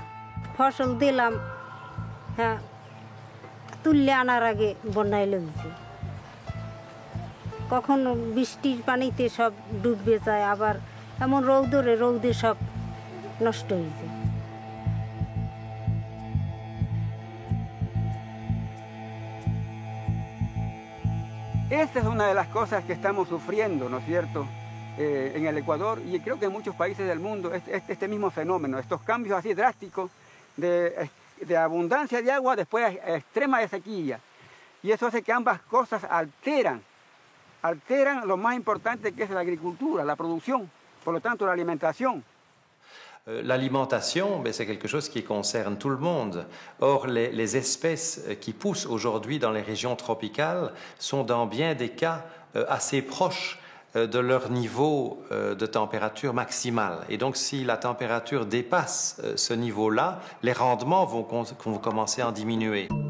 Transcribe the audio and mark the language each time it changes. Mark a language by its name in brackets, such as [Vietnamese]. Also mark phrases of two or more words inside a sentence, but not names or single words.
[Bangla] ফসল দিলাম হ্যাঁ তুললে আনার আগে বন্যায় লেগেছে কখনো বৃষ্টির পানিতে সব ডুবে যায় আবার এমন রৌদে সব নষ্ট হয়ে যায় [Spanish] Esta es una de las cosas que estamos sufriendo, ¿no es cierto?, en el Ecuador y creo que en muchos países del mundo, este mismo fenómeno, estos cambios así drásticos de abundancia de agua después extrema de sequía. Y eso hace que ambas cosas alteran lo más importante que es la agricultura, la producción, por lo tanto la alimentación. [French] L'alimentation, c'est quelque chose qui concerne tout le monde. Or, les espèces qui poussent aujourd'hui dans les régions tropicales sont dans bien des cas assez proches de leur niveau de température maximale. Et donc, si la température dépasse ce niveau-là, les rendements vont commencer à en diminuer.